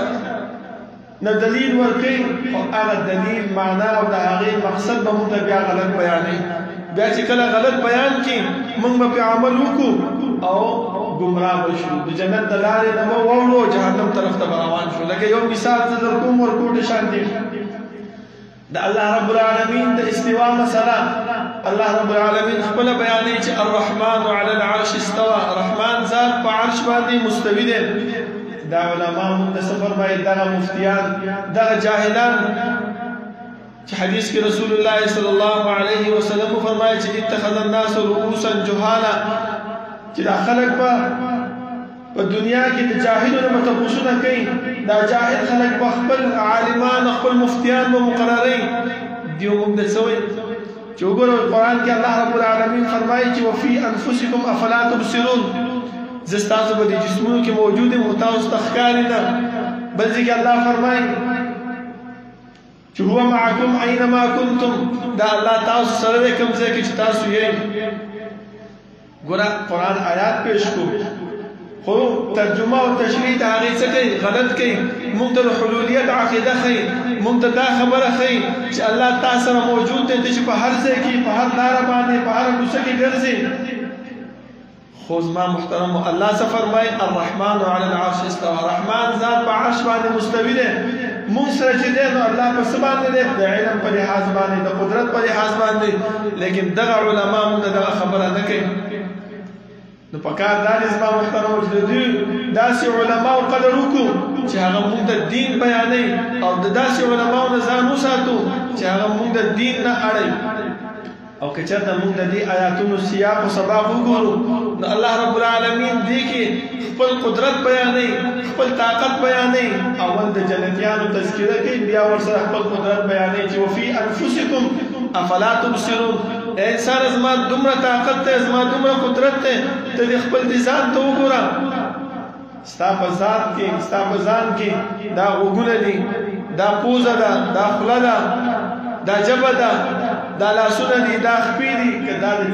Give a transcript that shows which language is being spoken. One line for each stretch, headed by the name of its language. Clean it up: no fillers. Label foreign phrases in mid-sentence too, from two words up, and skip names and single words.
Pashto: نه دلیل ورکوي او هغه دلیل معنا او د هغې مقصد به مونږ ته بیا غلط بیانوي بیا چې کله غلط بیان کړي مونږ به پرې عمل وکړو او گمراه بشو د جنت د لارې نه به واوړو جهنم طرف ته به روان شو لکه یو مثال زه در کوم ورکوټې شانتې د الله رب العالمین د استوا مسله الله رب العالمین خپله بیانوي چې
Arabic: الرحمن علی العرش استوى
Pashto: رحمان ذات په عرش باندې مستوي دی دا علما موږ ته څه فرمایي دغه مفتیان دغه جاهلان چې حدیث کې رسول الله
Arabic: صلی الله علیه وسلم
Pashto: فرمایي چې
Arabic: اتخذ الناس رؤوسا جهالا
Pashto: چې دا خلک په دنیا کې د جاهلونو نه تپوسونه کوي دا جاهل خلک په خپل عالمان خپل مفتیان به مقرروي دیو موږ ته څه وایي چې وګورئ قرآن کې الله رب العالمین فرمایي چې
Arabic: وفي انفسکم افلا تبصرون
Pashto: زه ستاسو په دې جسمونو کې موجود یم خو تاسو ته ښکاري نه بل ځای کې الله فرمایي چې
Arabic: هو معکم اینما کنتم
Pashto: دا الله تاسو سره دی کوم ځای کې چې تاسو یې ګوره قرآن آیات پیش کو خو ترجمه او تشریح د هغې څه کوي غلط کوي موږ ته د حلولیت عقیده ښیي موږ ته دا خبره ښیي چې الله تا سره موجود دی چې په هر ځای کې په هر لاره باندې په هره کوڅه کې ګرځي خو زما محترمو الله څه فرمایي
Arabic: الرحمن علی العرش استوى
Pashto: رحمان ذات په عرش باندې مستوي دی موږ سره چې دی نو الله په څه باندې دی د علم په لحاظ باندې د قدرت په لحاظ باندې لیکن دغه علما موږ ته دغه خبره نه کوي نو پکار دا دی زما محترمو چې د دوی داسې علماو قدر وکړو چې هغه موږ ته دین بیانوي او د داسې علماو نه ځان وساتو چې هغه موږ د دین نه اړوي او که چېرته موږ د دې آیاتونو سیاق او سباق وګورو نو الله رب العالمین دې کې خپل قدرت بیانوي خپل طاقت بیانوي اول د جنتیانو تذکره کوي بیا ورسره خپل قدرت بیانوي چې
Arabic: وفي انفسکم افلا تبصرون
Pashto: انسان زما دومره طاقت ته زما دومره قدرت ته ته د خپل دې ځان ته وګوره ستا په ذات کې ستا په ځان کې دا غوږونه دي دا پوزه ده دا خوله ده دا ژبه ده دا لاسونه دي دا خپې دي که دا د